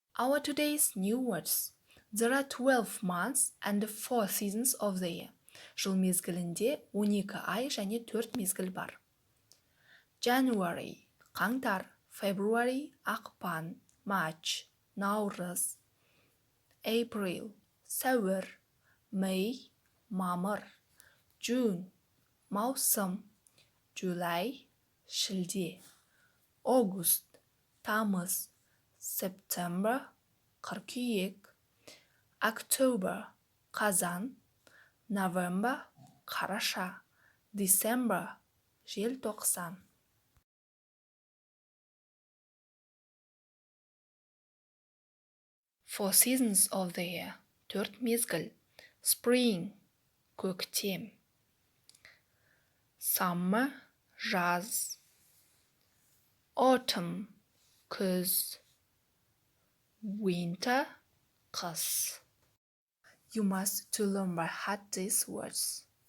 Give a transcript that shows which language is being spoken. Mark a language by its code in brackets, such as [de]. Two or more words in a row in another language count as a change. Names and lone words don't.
[en] Our today's new words. There are 12 months and 4 seasons of the year. [kk] Жыл мезгілінде 12 ай және 4 мезгіл бар. January – қаңтар, February – ақпан, March – наурыз, April – сәуір, May – мамыр, June – маусым, July – шілде, August – тамыз, September – қыркүйек, October – қазан, November – қараша, December – желтоқсан. [en] Four seasons of the year. [kk] 4 мезгіл. Spring – көктем. Summer – жаз. Autumn – күз. Winter – қыс. [en] You must to learn by heart these words.